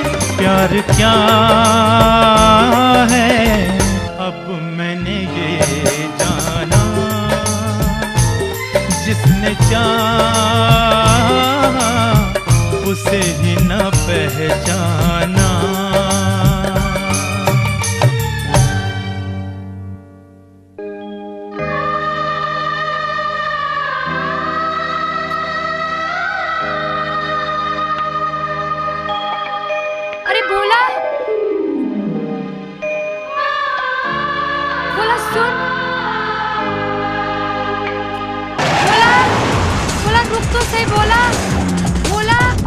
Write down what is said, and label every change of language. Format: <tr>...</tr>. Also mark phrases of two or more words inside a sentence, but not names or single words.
<hi>प्यार क्या है अब मैंने ये जाना, जिसने चाहा उसे ही न पहचाना। अरे भोला, भोला सुन, भोला, भोला रुक तो सही, भोला, भोला,</hi>